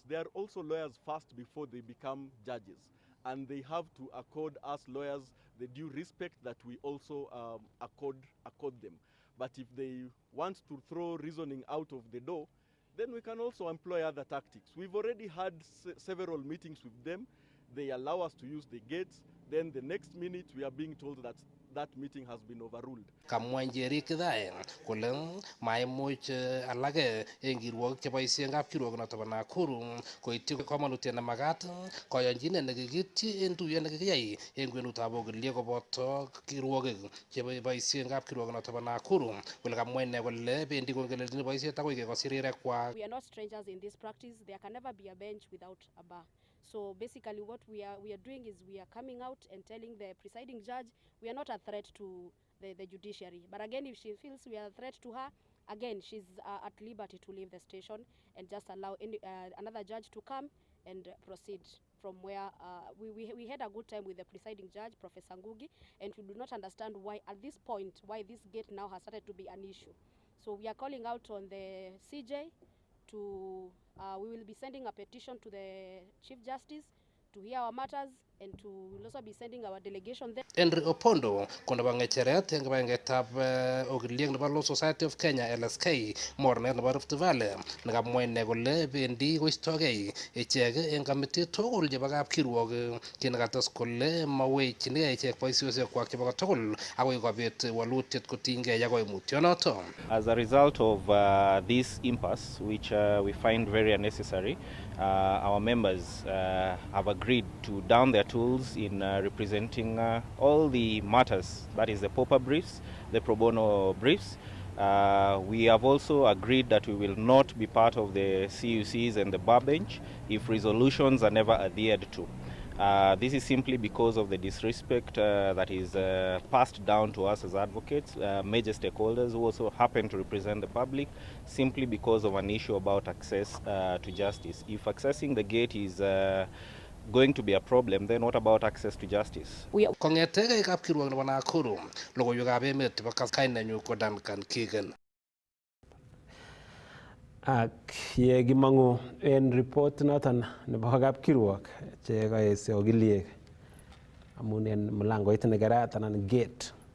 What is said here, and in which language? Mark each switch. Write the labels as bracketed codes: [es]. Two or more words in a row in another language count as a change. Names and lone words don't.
[en] They are also lawyers first before they become judges. And they have to accord us lawyers the due respect that we also accord them. But if they want to throw reasoning out of the door, then we can also employ other tactics. We've already had several meetings with them. They allow us to use the gates. Then the next minute we are being told that that meeting has been overruled. [kln] Kamwa njeri kidae kole maimuch alage en kirwogik cheboisien kapkirwok noton bo Nakuru koityi komonutiet nemagat koyonchinet nekikityi en tuyet nekikiyai en kwenutab ogiliek koboto kirwogik cheboisien kapkirwok noton bo Nakuru kole kamwa ine kole bendi kongelelchin boisiet akoi kekosyi rirekwak. [en] We are not strangers in this practice. There can never be a bench without a bar. So basically what we are doing is we are coming out and telling the presiding judge we are not a threat to the judiciary. But again, if she feels we are a threat to her, again, she's at liberty to leave the station and just allow another judge to come and proceed from where we had a good time with the presiding judge, Professor Ngugi, and we do not understand why at this point, why this gate now has started to be an issue. So we are calling out on the CJ to, we will be sending a petition to the Chief Justice to hear our matters, and to will also be sending our delegation there. [kln] Henry Opondo kono ba ngecheret en kibangetab ogiliek nebo Law Society of Kenya LSK mornet nebo Rift Valley nekamwa ine kole bendi koistogei ichek en kamitit tugul chebo kapkirwok kinekates kole mawekchinigei ichek boisiosiekwak chebo tugul akoi kobit walutiet kotinygei ak koimutyonoto. [en] As a result of this impasse, which we find very unnecessary, our members have agreed to down their tools in representing all the matters, that is the pauper briefs, the pro bono briefs. We have also agreed that we will not be part of the CUCs and the bar bench if resolutions are never adhered to. This is simply because of the disrespect that is passed down to us as advocates, major stakeholders who also happen to represent the public, simply because of an issue about access to justice. If accessing the gate is going to be a problem, then what about access to justice? [kln] Kong'ete kapkirwok nebo Nakuru, logoiwekab emet chebo kainenyu ko Duncan Keegan. Ak ye kimongu en report noton nebo kapkirwok che kaesyo ogiliek amun en mlangoit nekerat anan gate.